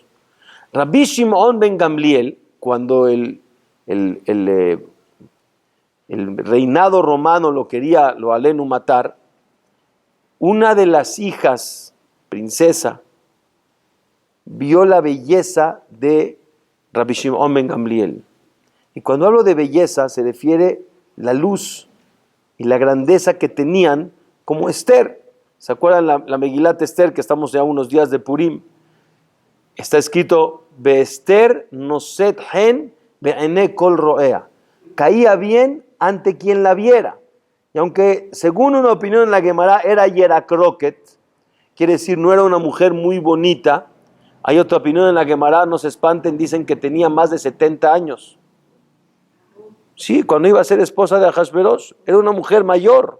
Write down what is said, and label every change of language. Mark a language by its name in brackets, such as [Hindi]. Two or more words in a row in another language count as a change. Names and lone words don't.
[Spanish] Rabbi Shimon ben Gamliel, cuando el reinado romano lo aleno matar, una de las hijas, princesa, vio la belleza de Rabbi Shimon ben Gamliel. Y cuando hablo de belleza se refiere la luz y la grandeza que tenían como Esther. ¿Se acuerdan la Megilat Esther, que estamos ya unos días de Purim? Está escrito, [Hebrew] באסתר נשאת חן בעיני כל ראיה. [Spanish] Caía bien ante quien la viera. Y aunque según una opinión en la Gemara era Yerakroket, quiere decir no era una mujer muy bonita, hay otra opinión en la Gemara, no se espanten, dicen que tenía más de 70 años. Sí, cuando iba a ser esposa de Ahasverosh, era una mujer mayor.